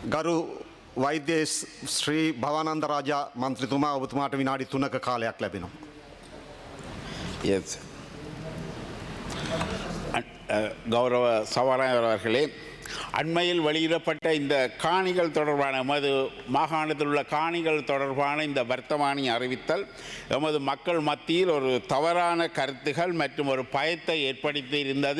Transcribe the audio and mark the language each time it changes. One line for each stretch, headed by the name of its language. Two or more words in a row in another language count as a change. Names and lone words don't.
Sinhala: ගරු වෛද්‍ය ශ්‍රී භවානන්ද රාජා මන්ත්‍රීතුමා ඔබතුමාට විනාඩි 3ක කාලයක් ලැබෙනවා. Yes.
Tamil: கௌரவ சபாநாயகர் அவர்களே, அண்மையில் வெளியிடப்பட்ட இந்த காணிகள் தொடர்பான எமது மாகாணத்தில் உள்ள காணிகள் தொடர்பான இந்த வர்த்தமானி அறிவித்தல் எமது மக்கள் மத்தியில் ஒரு தவறான கருத்துகள் மற்றும் ஒரு பயத்தை ஏற்படுத்தி இருந்தது.